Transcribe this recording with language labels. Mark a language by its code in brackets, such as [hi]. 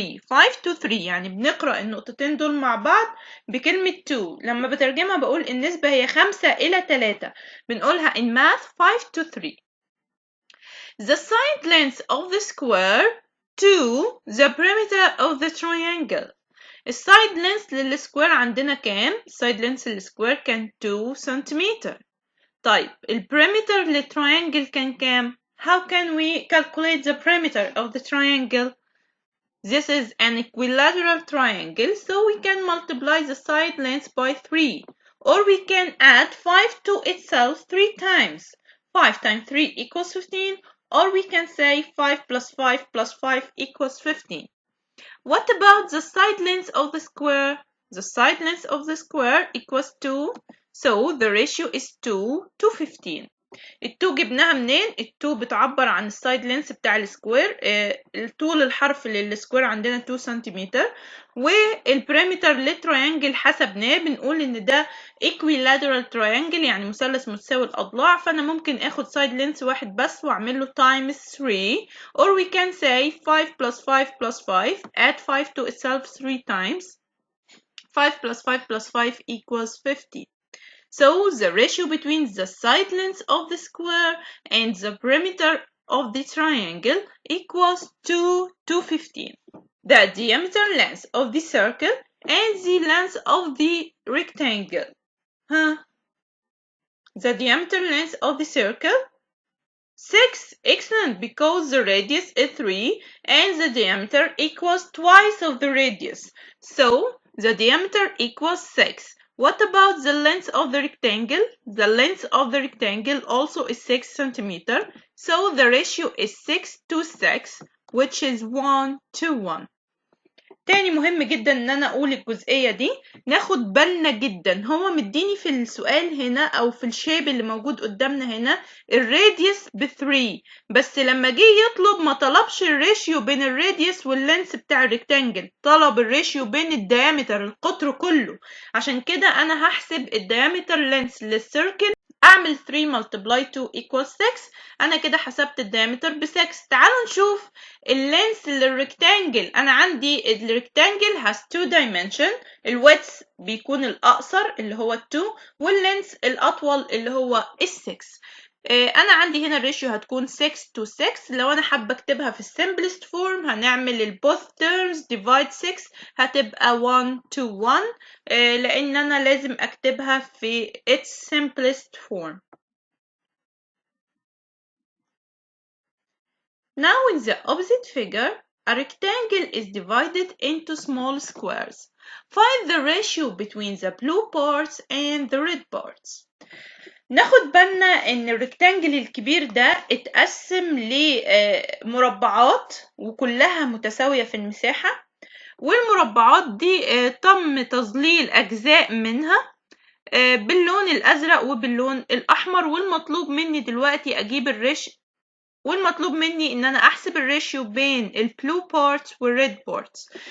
[en] 5 to 3، [ar] يعني بنقرأ النقطتين دول مع بعض بكلمة 2. لما بترجمها بقول النسبة هي 5 إلى 3. بنقولها [en] in math 5 to 3. The side length of the square to the perimeter of the triangle. [ar] السايد لينث للسكوير عندنا كام؟ السايد لينث للسكوير كان 2 سنتيمتر. طيب البريمتر للتراينجل كان كام؟ [en] How can we calculate the perimeter of the triangle? This is an equilateral triangle, so we can multiply the side length by 3, or we can add 5 to itself 3 times. 5 times 3 equals 15, or we can say 5 plus 5 plus 5 equals 15. What about the side length of the square? The side length of the square equals 2, so the ratio is 2 to 15. [ar] ال2 جبناها منين؟ ال2 بتعبر عن السايد لينث بتاع السكوير، طول الحرف للسكوير عندنا 2 سنتيمتر، والبريمتر للتريانجل حسبناه بنقول ان ده [en] equilateral triangle، [ar] يعني مثلث متساوي الاضلاع، فانا ممكن اخد سايد لينث واحد بس واعمل له [en] times 3، or we can say 5 plus 5 plus 5, add 5 to itself 3 times. 5 plus 5 plus 5 equals 50. So the ratio between the side length of the square and the perimeter of the triangle equals 2 to 15. The diameter length of the circle and the length of the rectangle. The diameter length of the circle? 6. Excellent, because the radius is 3 and the diameter equals twice of the radius. So the diameter equals 6. What about the length of the rectangle? The length of the rectangle also is 6 centimeter. So the ratio is 6 to 6, which is 1 to 1. [ar] تاني مهم جدا ان انا اقول الجزئية دي، ناخد بالنا جدا. هو مديني في السؤال هنا او في الشيب اللي موجود قدامنا هنا الراديوس ب3، بس لما جه يطلب ما طلبش الريشيو بين الراديوس واللينس بتاع الريكتانجل، طلب الريشيو بين الديامتر القطر كله. عشان كده انا هحسب الديامتر لينس للسيركل، اعمل [en] 3 multiply 2 equals 6. [ar] انا كده حسبت الديامتر ب6. تعالوا نشوف اللينس للريكتانجل. انا عندي الريكتانجل [en] has 2 dimension، [ar] الويدث بيكون الاقصر اللي هو 2، واللينس الاطول اللي هو 6. انا عندي هنا الريشيو هتكون [en] 6 to 6. [ar] لو انا حابه اكتبها في السمبلست فورم هنعمل ال [en] both terms divide 6 [ar] هتبقى [en] 1 to 1، [ar] لان انا لازم اكتبها في [en] its simplest form. Now in the opposite figure, a rectangle is divided into small squares. Find the ratio between the blue parts and the red parts. [ar] ناخد بالنا ان الريكتانجل الكبير ده اتقسم لمربعات وكلها متساوية في المساحة، والمربعات دي تم تظليل أجزاء منها باللون الأزرق وباللون الأحمر، والمطلوب مني دلوقتي أجيب والمطلوب مني ان انا احسب الريشيو بين البلو بارتس والريد بارتس.